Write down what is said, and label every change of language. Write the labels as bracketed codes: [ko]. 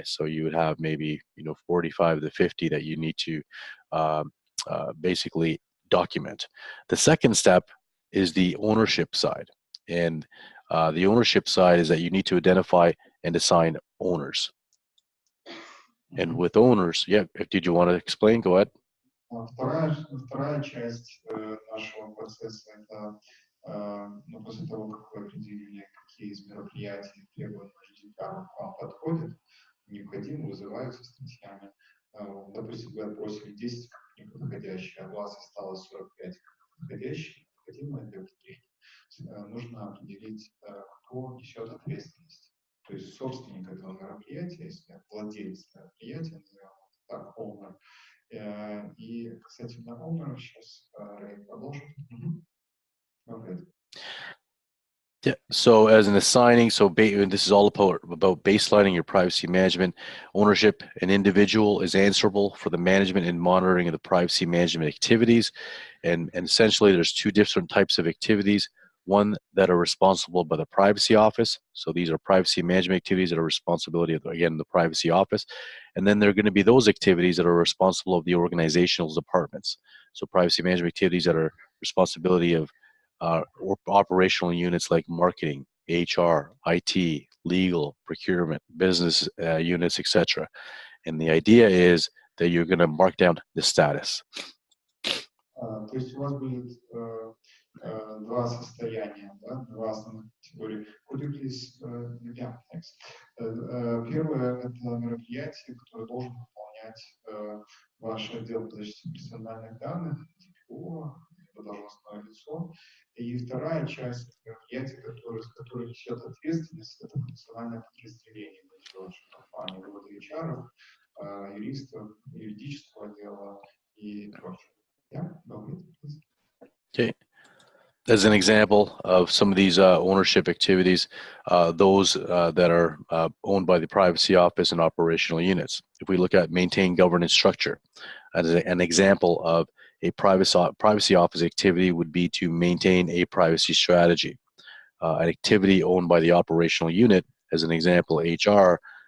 [en] So you would have maybe 45 to 50 that you need to basically document. The second step is the ownership side. And the ownership side is that you need to identify and assign owners. And with owners, yeah, did you want to explain? Go ahead. [ru] Вторая часть нашего процесса – это после того, как вы определили, какие из мероприятий требования GDPR к вам подходят, необходимо вызываются статьями. Допустим, вы отбросили 10 как неподходящие, а у вас осталось 45 как подходящие, необходимые для внедрения. Нужно определить, кто несет ответственность. То есть собственник этого мероприятия, если владелец мероприятия, назовем это так, owner. И, кстати, на owner сейчас Рэй продолжит. [en] Yeah. So as an assigning, this is all about baselining your privacy management. Ownership, an individual is answerable for the management and monitoring of the privacy management activities. And essentially there's two different types of activities. One that are responsible by the Privacy Office. So these are privacy management activities that are responsibility of, again, the Privacy Office. And then there are going to be those activities that are responsible of the organizational departments. So privacy management activities that are responsibility of or operational units like marketing, HR, IT, legal, procurement, business units, etc. And the idea is that you're going to mark down the status. [ru] То есть у вас будет два состояния, да, два основных категории. [en] Could you please, yeah, thanks. [ru] Первое – это мероприятие, которое должен выполнять ваш отдел по защите персональных данных, ДПО, должностное лицо. И вторая часть мероприятия, которое несет ответственность, это функциональное подразделение вашей компании, вывода HR, юристов, юридического отдела и прочее. [en] Yeah, okay. As an example of some of these ownership activities, those that are owned by the Privacy Office and operational units. If we look at maintain governance structure, as an example of a privacy office activity would be to maintain a privacy strategy. An activity owned by the operational unit, as an example, HR,